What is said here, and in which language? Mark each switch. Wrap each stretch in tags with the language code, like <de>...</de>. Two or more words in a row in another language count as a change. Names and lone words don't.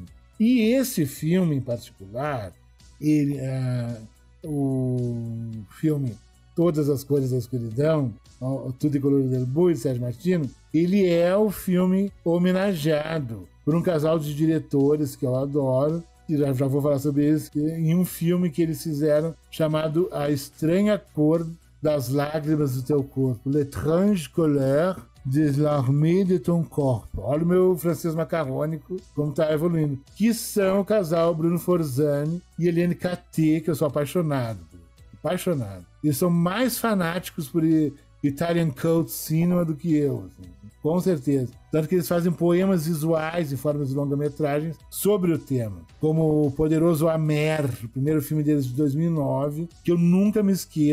<pt>E esse filme em particular, o filme Todas as Cores da Escuridão, Tudo em Colore del Bue, de Sérgio Martino, ele é o filme homenageado por um casal de diretores que eu adoro, e já vou falar sobre eles, em um filme que eles fizeram chamado A Estranha Cor das Lágrimas do Teu Corpo,</pt> <fr>L'étrange couleur des larmes de ton corps.</fr> <pt>Olha o meu francês macarrônico, como está evoluindo. Que são o casal Bruno Forzani e Helene Caté, que eu sou apaixonado. Eles são mais fanáticos por</pt> <en>Italian Cult Cinema</en> <pt>do que eu, assim, com certeza. Tanto que eles fazem poemas visuais em formas de longa-metragens sobre o tema, como o Poderoso Amer, o primeiro filme deles de 2009, que eu nunca me esqueço.</pt>